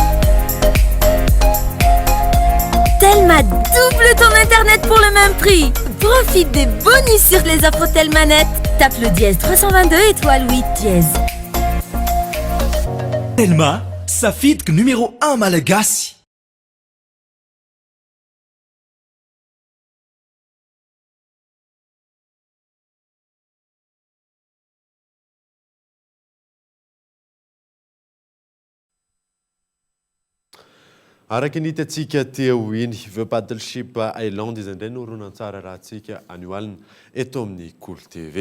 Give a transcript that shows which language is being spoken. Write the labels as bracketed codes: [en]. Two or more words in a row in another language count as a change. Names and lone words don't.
[fr] Double ton internet pour le même prix. Profite des bonus sur les offres Telmanet. Tape le dièse 322 étoile 8 dièse. [mg] Telma, safidiko numéro 1 malagasy. Araka ny hitantsika teo iny The Battleship Island izy indray no horonan-tsara raha antsika anio alina eto amin'ny Cool TV.